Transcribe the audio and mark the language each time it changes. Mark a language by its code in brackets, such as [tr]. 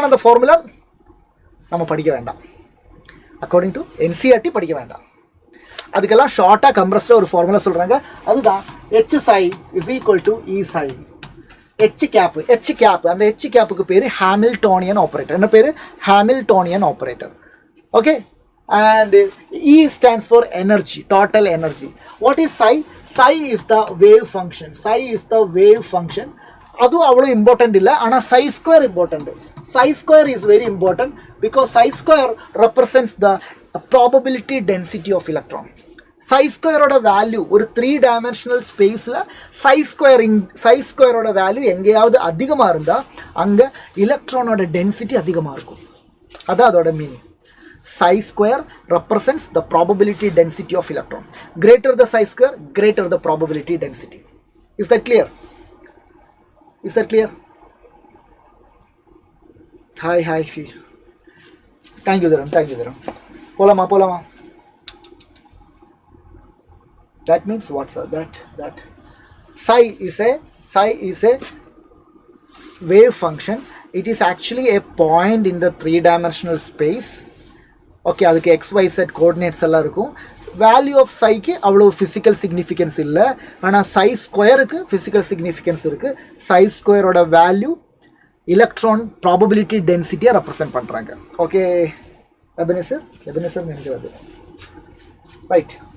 [ta] ஆனால் அந்த ஃபார்முலா நம்ம படிக்க வேண்டாம், அக்கார்டிங் டு என்சிஆர்டி படிக்க வேண்டாம். அதுக்கெல்லாம் ஷார்ட்டாக கம்ப்ரஸ்டாக ஒரு ஃபார்முலா சொல்கிறாங்க. அதுதான் H psi is equal to E psi. H gap அந்த ஹெச் கேப்புக்கு பேர் ஹாமில்டோனியன் ஆப்ரேட்டர். என்ன பேர்? Hamiltonian operator. Okay. [en] And E stands for energy, total energy. What is psi? Psi is the wave function. Psi is the wave function. [ta] அது அவ்வளோ important இல்லை, ஆனால் [en] psi square important. Psi square is very important because psi square represents the probability density of electron. [ta] Psi square ஓட value ஒரு 3-dimensional ஸ்பேஸில் psi square ஓட value எங்கேயாவது அதிகமாக இருந்தால் அங்கே எலக்ட்ரானோட டென்சிட்டி அதிகமாக இருக்கும். அதான் அதோட meaning. [en] Psi square represents the probability density of electron. Greater the psi square, greater the probability density. Is that clear? Is that clear? Hi. Thank you, Dharan. Polama. That means what's that? Psi is a wave function. It is actually a point in the 3-dimensional space. [ta] Okay, அதுக்கு XYZ coordinates எல்லாம் இருக்கும். Value of சைக்கு அவ்வளோ physical significance இல்லை, ஆனால் சை ஸ்கொயருக்கு physical significance இருக்குது. சை ஸ்கொயரோட value electron probability டென்சிட்டியாக represent பண்ணுறாங்க. ஓகே எபனேசர் நினைக்கிறது ரைட்.